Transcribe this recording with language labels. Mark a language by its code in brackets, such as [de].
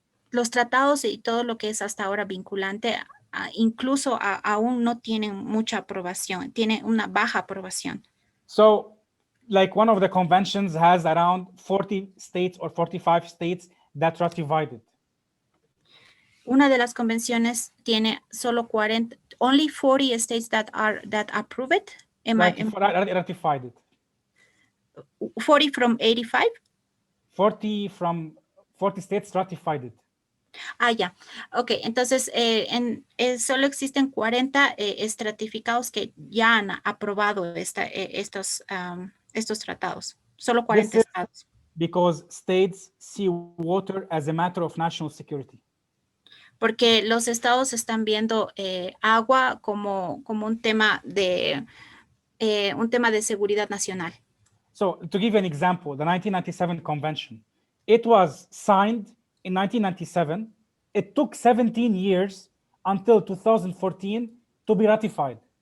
[es] Los tratados y todo lo que es hasta ahora vinculante, incluso aún no tienen mucha aprobación, tiene una baja aprobación. [en] So, like one of the conventions has around 40 states or 45 states that ratified it. [es] Una de las convenciones tiene solo 40, [en] only 40 states that approve it. Ratified it. 40 from 85? 40 from 40 states ratified it. [es] Ya. Ok, entonces solo existen 40 estratificados que ya han aprobado estos tratados. Solo 40 estados. [en] Because states see water as a matter of national security. [es] Porque los estados están viendo agua como un tema de seguridad nacional. [en] So, to give you an example, the 1997 convention, it was signed in 1997. It took 17 years until 2014 to be ratified.